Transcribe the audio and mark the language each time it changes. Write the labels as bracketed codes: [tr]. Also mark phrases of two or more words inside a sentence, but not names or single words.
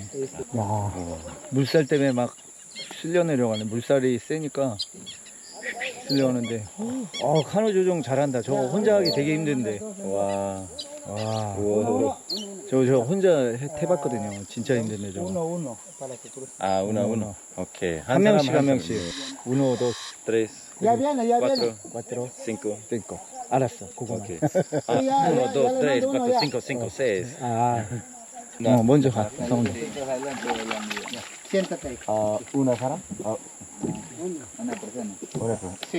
[ko] 와 물살 때문에 막 쓸려 내려가네. 물살이 세니까 쓸려오는데. 카누 조종 잘한다. 저거 혼자 하기 되게 힘든데. 와. 와, 오. 저 혼자 해봤거든요. 진짜 힘든데 저거. [es] Uno, para que cruce. [ko] 아, 우나. 오케이. 한 명씩 한 사람 명씩. [es] uno, dos, tres, Ya viene, ya viene. cuatro, cinco. cinco. [ko] 알았어, 그거만. 오케이. 아, [es] uno, dos, tres, cuatro, cinco, cinco, seis. [ko] 아, 먼저 가. 성훈이. [es] Siéntate ahí. [ko] 우나 사람? [es] Una persona. [ko] 그래서 [es] Sí.